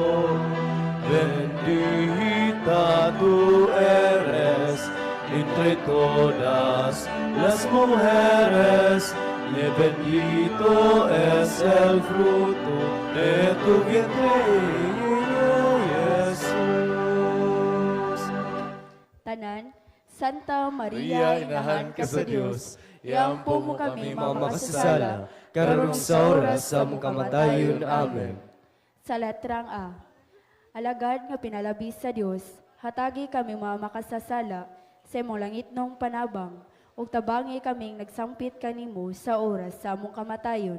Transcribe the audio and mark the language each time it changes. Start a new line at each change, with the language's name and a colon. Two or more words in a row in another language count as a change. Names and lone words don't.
Spanish: Bendita tú eres entre todas las mujeres, y bendito es el fruto de tu vientre, Jesús.
Cebuano: Tanan, Santa Maria, inahan ka sa Diyos, iampo mo kami mga makasasala, karong sa oras sa among kamatayon. Amen. Sa letrang A, alagad nga pinalabis sa Diyos, hatagi kami mga makasasala sa imong langitnong panabang, ug tabangi kaming nagsampit kanimo sa oras sa among kamatayon.